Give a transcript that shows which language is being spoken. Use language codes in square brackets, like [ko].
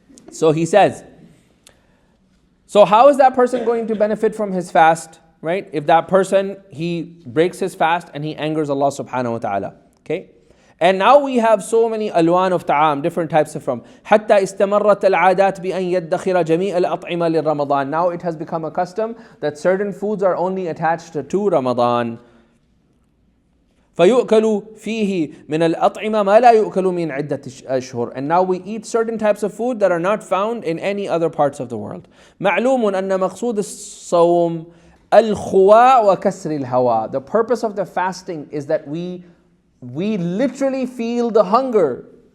[en] So he says, so how is that person going to benefit from his fast? Right? If that person, he breaks his fast and he angers Allah subhanahu wa ta'ala. Okay? And now we have so many alwan of ta'am, different types of from. [ar] حتى استمرت العادات بأن يدخر جميع الأطعمة للرمضان. [en] Now it has become a custom that certain foods are only attached to Ramadan. [ar] فيؤكل فيه من الأطعمة ما لا يؤكل من عدة أشهر. [en] And now we eat certain types of food that are not found in any other parts of the world. [ar] معلوم أن مقصود الصوم الخواء وكسر الهواء. [en] The purpose of the fasting is that we literally feel the hunger.